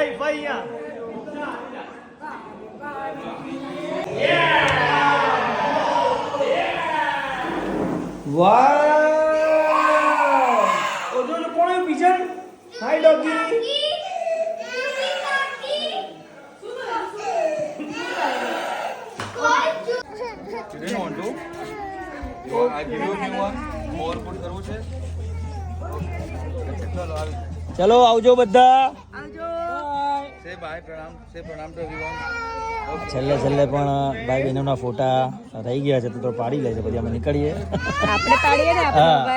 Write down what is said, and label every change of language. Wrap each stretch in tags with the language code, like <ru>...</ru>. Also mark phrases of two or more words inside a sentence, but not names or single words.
<gu>વાહ ઓજો કોણ પીછન હાય ડોગી</gu> <en>Didn't want to. I give you a new one. More put</en> <gu>કરવું છે. ચલો આવી. ચલો આવજો બધા</gu> <en>Say bye, પ્રણામ. Say પ્રણામ to everyone.</en> <gu>છેલ્લે પણ ભાઈ બહેનોના ફોટા રહી ગયા છે તો પાડી લે છે પછી અમે નીકળીએ આપણે પાડીએ ને હા</gu>